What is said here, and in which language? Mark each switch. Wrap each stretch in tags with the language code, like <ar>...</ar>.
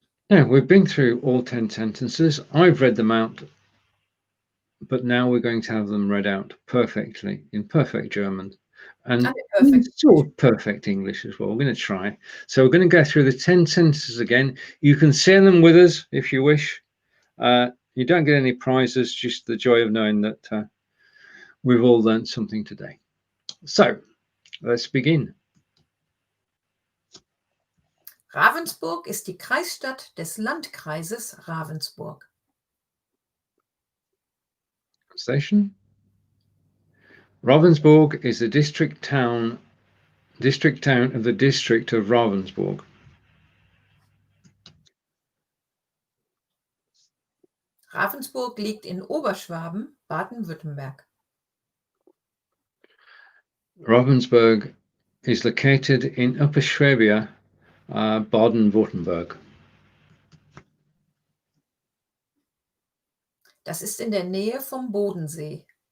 <en>Now, we've been through all 10 sentences. I've read them out, but now we're going to have them read out perfectly in perfect German and sort of perfect English as well. We're going to try. So we're going to go through the 10 sentences again. You can say them with us if you wish. You don't get any prizes, just the joy of knowing that we've all learned something today. So let's begin.</en> <de>Ravensburg ist die Kreisstadt des Landkreises Ravensburg.</de> <en>Station. Ravensburg is the district town of the district of Ravensburg.</en> <de>Ravensburg liegt in Oberschwaben, Baden-Württemberg.</de> <en>Ravensburg is located in Upper Schwabia, Baden-Württemberg.</en> <de>Das ist in der Nähe vom Bodensee.</de>